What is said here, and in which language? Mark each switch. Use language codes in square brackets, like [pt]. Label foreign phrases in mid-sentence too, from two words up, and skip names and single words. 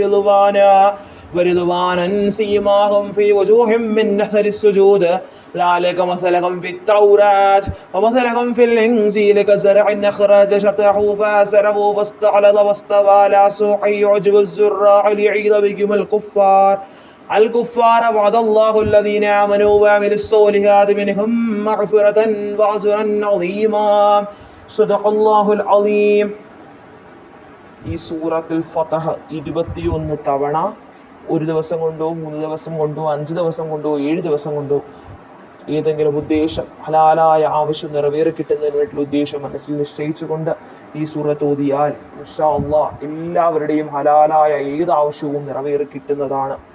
[ar] ورضوانا سيماهم في وجوههم من أثر السجود ذلك مثلهم في التوراة ومثلهم في الإنجيل كزرع أخرج شطأه فآزره فاستغلظ واستوى على سوقه يعجب الزراع ليغيظ بهم الكفار وعد الله الذين آمنوا وعملوا الصالحات منهم مغفرة وأجرا عظيما صدق الله العظيم. [ml] ഈ സൂറത്തുൽ ഫതഹ് 21 തവണ ഒരു ദിവസം കൊണ്ടോ 3 ദിവസം കൊണ്ടോ 5 ദിവസം കൊണ്ടോ 7 ദിവസം കൊണ്ടോ ഏതെങ്കിലും ഉദ്ദേശം ഹലാലായ ആവശ്യം നിറവേറി കിട്ടുന്നതിന് വേണ്ടിയുള്ള ഉദ്ദേശം മനസ്സിൽ നിശ്ചയിച്ചുകൊണ്ട് ഈ സൂറത്ത് ഓതിയാൽ [ar] إن شاء الله [ml] എല്ലാവരുടെയും ഹലാലായ ഏത് ആവശ്യവും നിറവേറി കിട്ടുന്നതാണ്.